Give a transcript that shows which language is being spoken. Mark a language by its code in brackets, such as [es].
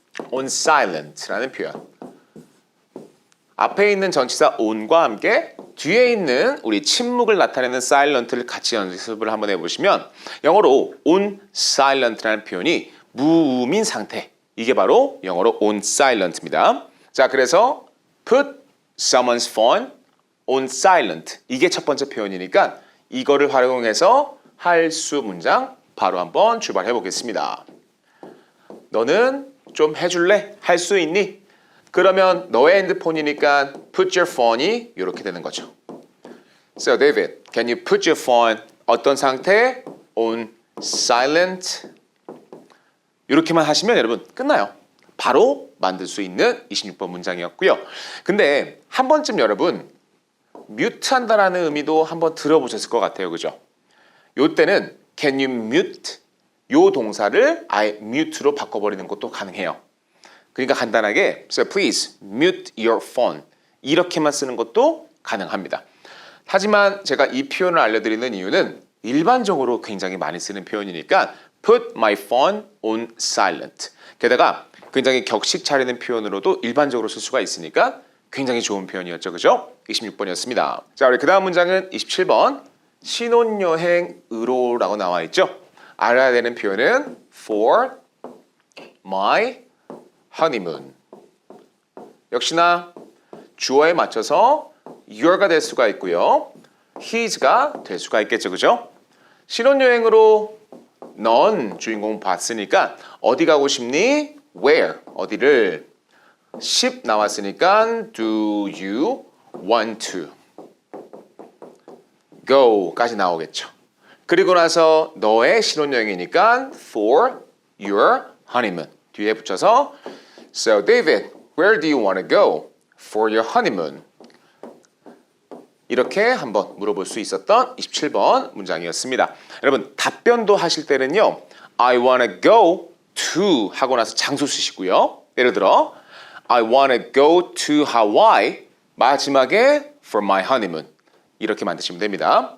[ko] on silent라는 표현. 앞에 있는 전치사 on과 함께 뒤에 있는 우리 침묵을 나타내는 silent를 같이 연습을 한번 해보시면 영어로 on silent라는 표현이 무음인 상태. 이게 바로 영어로 on silent입니다. [en] 자, 그래서 put someone's phone on silent. [ko] 이게 첫 번째 표현이니까 이거를 활용해서 할수 문장 바로 한번 출발해 보겠습니다. 너는 좀 해줄래? 할 수 있니? 그러면 너의 핸드폰이니까 [en] put your phone [ko] 이 이렇게 되는 거죠. [en] So David, can you put your phone [ko] 어떤 상태? [en] on silent. [ko] 이렇게만 하시면 여러분 끝나요. 바로 만들 수 있는 26번 문장이었고요. 근데 한 번쯤 여러분 뮤트 한다라는 의미도 한번 들어보셨을 것 같아요. 그죠? 요때는 [en] can you mute? [ko] 요 동사를 아예 mute로 바꿔버리는 것도 가능해요. 그러니까 간단하게 [en] so please mute your phone [ko] 이렇게만 쓰는 것도 가능합니다. 하지만 제가 이 표현을 알려드리는 이유는 일반적으로 굉장히 많이 쓰는 표현이니까 [en] put my phone on silent. [ko] 게다가 굉장히 격식 차리는 표현으로도 일반적으로 쓸 수가 있으니까 굉장히 좋은 표현이었죠. 그죠? 26번이었습니다. 자, 우리 그 다음 문장은 27번. 신혼여행으로라고 나와 있죠. 알아야 되는 표현은 [en] for my honeymoon. [ko] 역시나 주어에 맞춰서 your가 될 수가 있고요. his가 될 수가 있겠죠. 그죠? 신혼여행으로 넌 주인공 봤으니까 어디 가고 싶니? where. 어디를? [en] ship [ko] 나왔으니까 [en] do you want to go까지 나오겠죠. [ko] 그리고 나서 너의 신혼여행이니까 [en] for your honeymoon [ko] 뒤에 붙여서 [en] So David, where do you want to go for your honeymoon? [ko] 이렇게 한번 물어볼 수 있었던 27번 문장이었습니다. 여러분 답변도 하실 때는요 [en] I want to go to [ko] 하고 나서 장소 쓰시고요. 예를 들어 [en] I want to go to Hawaii [ko] 마지막에 [en] for my honeymoon [ko] 이렇게 만드시면 됩니다.